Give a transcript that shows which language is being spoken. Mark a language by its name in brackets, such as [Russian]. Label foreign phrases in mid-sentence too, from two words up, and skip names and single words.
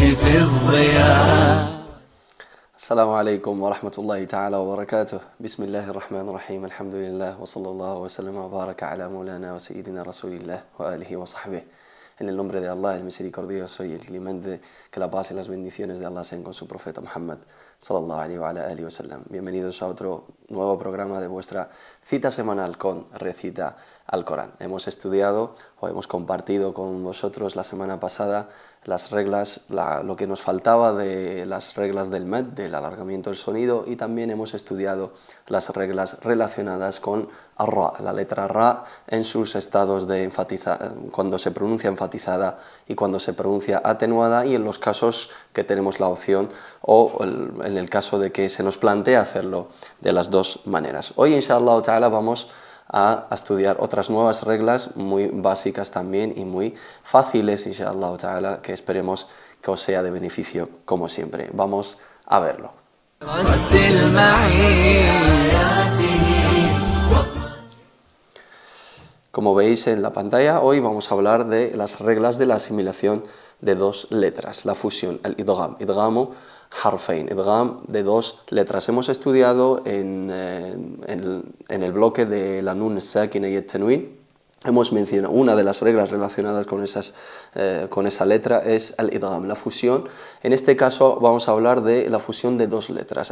[Arabic] بالضياء. السلام عليكم ورحمة الله تعالى وبركاته. بسم الله الرحمن الرحيم. الحمد لله وصلى الله وسلم وبارك على مولانا وسيدنا رسول الله وآله وصحبه. [Spanish] En el nombre de Allah, el misericordioso y el clemente, que la paz y las bendiciones de Allah sean con su profeta Muhammad [Arabic] صلى الله عليه و سلم. [Spanish] Bienvenidos a otro nuevo programa de vuestra cita semanal con Recita al Corán. Hemos estudiado o hemos compartido con vosotros la semana pasada las reglas, lo que nos faltaba de las reglas del med, del alargamiento del sonido, y también hemos estudiado las reglas relacionadas con ra, la letra ra en sus estados de enfatizar, cuando se pronuncia enfatizada y cuando se pronuncia atenuada, y en los casos que tenemos la opción o en el caso de que se nos plantee hacerlo de las dos maneras. Hoy, [Arabic] إن شاء الله تعالى, [Spanish] vamos a estudiar otras nuevas reglas muy básicas también y muy fáciles, [Arabic] إن شاء الله تعالى, [Spanish] que esperemos que os sea de beneficio como siempre. Vamos a verlo. Como veis en la pantalla, hoy vamos a hablar de las reglas de la asimilación de dos letras, la fusión, el idgham, [Arabic] إدغام حرفين, [Spanish] idgham de dos letras. Hemos estudiado en el bloque de la [Arabic] نون ساكنة [Spanish] y el tanwin. Hemos mencionado una de las reglas relacionadas con esa letra es el idgham, la fusión. En este caso vamos a hablar de la fusión de dos letras.